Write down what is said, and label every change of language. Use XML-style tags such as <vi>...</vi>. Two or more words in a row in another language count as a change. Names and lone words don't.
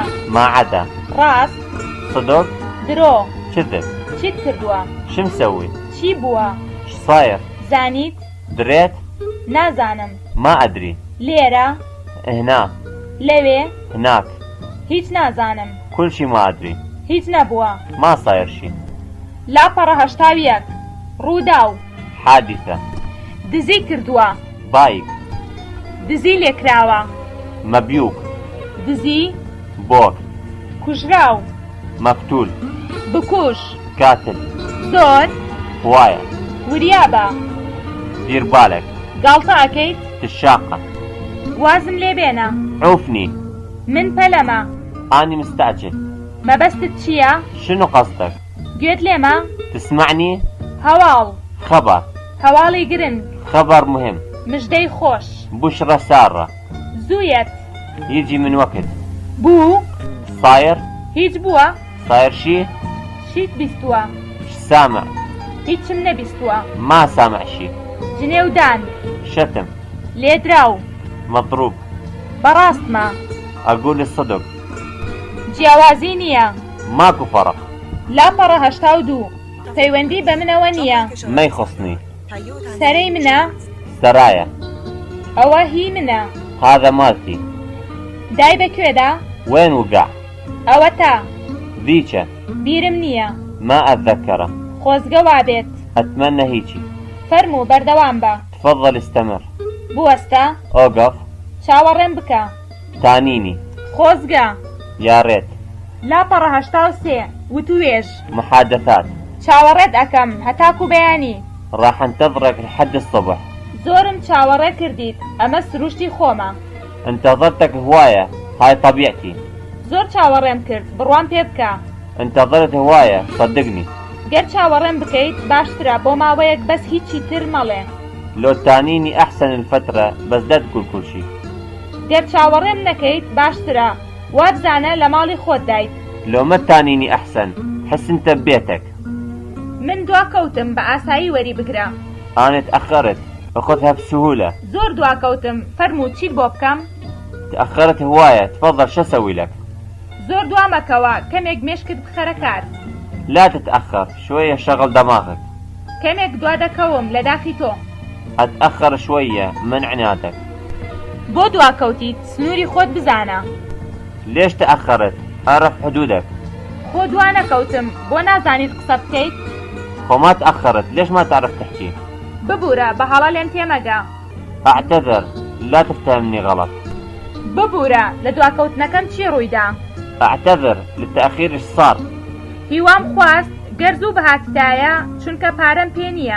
<ar>ما عدا،</ar> <ckb>ڕاست،</ckb> <ar>صدق،</ar> <ckb>درۆ،</ckb> <ar>كذب،</ar> <ckb>چیت کردووە،</ckb> <ar>شو مسوي؟</ar> <ckb>چی بووە،</ckb> <ar>ايش صاير؟</ar> <ckb>زانیت؟</ckb> <ar>دريت؟</ar> <ckb>نازانم،</ckb> <ar>ما أدري،</ar> <ckb>لێرە،</ckb> <ar>هنا،</ar> <ckb>لەوێ،</ckb> <ar>هناك،</ar> <ckb>هیچ نازانم،</ckb> <ar>كل شي ما أدري،</ar> <ckb>هیچ نەبووە،</ckb> <ar>ما صاير شي،</ar> <ckb>لاپەڕە هەشتاویەک، ڕووداو،</ckb> <ar>حادثة،</ar> <ckb>دزی کردووە،</ckb> <ar>بايك،</ar> <ckb>دزی لێکراوە،</ckb> <ar>مبيوك،</ar> <ckb>دزی،</ckb> <ar>بوك،</ar> <ckb>کوژراو،</ckb> <ar>مقتول،</ar> <ckb>بکوژ،</ckb> <ar>قاتل،</ar> <ckb>زۆر،</ckb> <ar>هواية،</ar> <ckb>وریابە،</ckb> <ar>دير بالك،</ar> <ckb>گاڵتە ئەکەیت،</ckb> <ar>تشاقة،</ar> <ckb>وازم لێ بێنە،</ckb> <ar>عوفني،</ar> <ckb>من پەلەمە،</ckb> <ar>أني مستعجل،</ar> <ckb>مەبەستت چییە؟</ckb> <ar>شنو قصدك؟</ar> <ckb>گوێت لێمە؟</ckb> <ar>تسمعني؟</ar> <ckb>هەواڵ،</ckb> <ar>خبر،</ar> <ckb>هەواڵی گرنگ،</ckb> <ar>خبر مهم،</ar> <ckb>مژدەی خۆش،</ckb> <ar>بشرى سارة،</ar> <ckb>زوویەت،</ckb> <ar>يجي من وقت،</ar> <ckb>بوو،</ckb> <ar>صاير؟</ar> <ckb>هیچ بووە،</ckb> <ar>صاير شي؟</ar> <ckb>شیت بیستووە،</ckb> <ar>ش سامع؟</ar> <ckb>هیچم نەبیستووە،</ckb> <ar>ما سامع شي،</ar> <ckb>جنێودان،</ckb> <ar>شتم،</ar> <ckb>لێدراو،</ckb> <ar>مضروب،</ar> <ckb>بەڕاستمە،</ckb> <ar>أقول الصدق،</ar> <ckb>جیاوازی نییە،</ckb> <ar>ماكو فرق،</ar> <ckb>لاپەڕە هەشتا و دوو، پەیوەندی بە منەوە نییە،</ckb> <ar>ما يخصني،</ar> <ckb>سەرەی منە،</ckb> <ar>سرايا،</ar> <ckb>ئەوە هی منە،</ckb> <ar>هذا مالتي،</ar> <ckb>دای بەکوێدا،</ckb> <ar>وين وقع؟</ar> <ckb>ئەوە تا،</ckb> <ar>ذيك،</ar> <ckb>بیرم نییە،</ckb> <ar>ما أتذكره،</ar> <ckb>خۆزگە وابێت،</ckb> <ar>أتمنى هيجي،</ar> <ckb>فەرموو بەردەوام بە،</ckb> <ar>تفضل استمر،</ar> <ckb>بوەستە،</ckb> <ar>أوقف،</ar> <ckb>چاوەڕێم بکە،</ckb> <ar>تانيني،</ar> <ckb>خۆزگە،</ckb> <ar>يا ريت،</ar> <ckb>لاپەڕە هەشتا و سێ، وتوێژ،</ckb> <ar>محادثات،</ar> <ckb>چاوەڕێت ئەەکەم هەتاکو بەیانی،</ckb> <ar>راح انتظرك لحد الصبح،</ar> <ckb>زۆرم چاوەڕێ کردیت، ئەمە سروشتی خۆمە،</ckb> <ar>انتظرتك هواية، هاي طبيعتي،</ar> <ckb>زۆر چاوەڕێم کرد، بڕوان پێ بکە،</ckb> <ar>انتظرت هواية، صدقني،</ar> <ckb>گەر چاوەڕێم بکەیت باشترە بۆ ماوەیەک بەس هیچی تر مەڵێ،</ckb> <ar>لو تانيني أحسن الفترة، بس لا تقول كل شي،</ar> <ckb>گەر چاوەڕێم نەکەیت باشترە، وابزانە لە ماڵی خۆت دایت،</ckb> <ar>لو ما تانيني أحسن، حس انت ببيتك،</ar> <ckb>من دواکەوتم بە ئاسایی وەری بگرە،</ckb> <ar>أنا تأخرت، أخذها بسهولة،</ar> <ckb>زۆر دواکەوتم، فەرموو چیت بۆ بکەم،</ckb> <ar>تأخرت هواية، تفضل شو أسوي لك؟</ar> <ckb>زۆر دوامەکەوە، کەمێک مێشکت بخەرە کار،</ckb> <ar>لا تتأخر، شوية شغل دماغك،</ar> <ckb>کەمێک دوا دەکەوم لە داخی تۆ،</ckb> <ar>أتأخر شوية من عنادك،</ar> <ckb>بۆ دواکەوتیت سنووری خۆت بزانە،</ckb> <ar>ليش تأخرت؟ أعرف حدودك،</ar> <ckb>خۆ دوا نەکەوتم، بۆ نازانیت قسە بکەیت،</ckb> <ar>وما تأخرت، ليش ما تعرف تحكي؟</ar> <ckb>ببوورە بە هەڵە لێم تێمەگە،</ckb> <ar>أعتذر، لا تفهمني غلط،</ar> <ckb>ببوورە لە دواکەوتنەکەم چی ڕوویدا،</ckb> <ar>أعتذر للتأخير، إيش صار؟</ar> <ckb>هیوام خواست گەرزوو بەهاتدایە چونکە پارەم پێ نییە،</ckb>